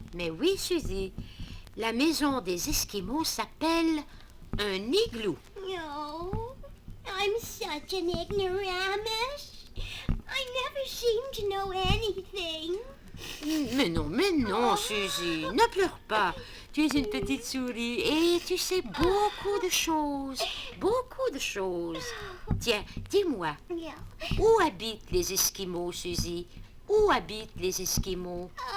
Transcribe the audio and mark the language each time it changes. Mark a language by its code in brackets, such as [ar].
[fr] Mais oui, Suzy, la maison des Esquimaux s'appelle un igloo. [en] No, I'm such an ignoramus. I never seem to know anything. [fr] Mais non, Suzy, ne pleure pas. Tu es une petite souris et tu sais beaucoup de choses. Beaucoup de choses. Tiens, dis-moi, [en] Yeah. [fr] où habitent les Esquimaux, Suzy? Où habitent les Esquimaux?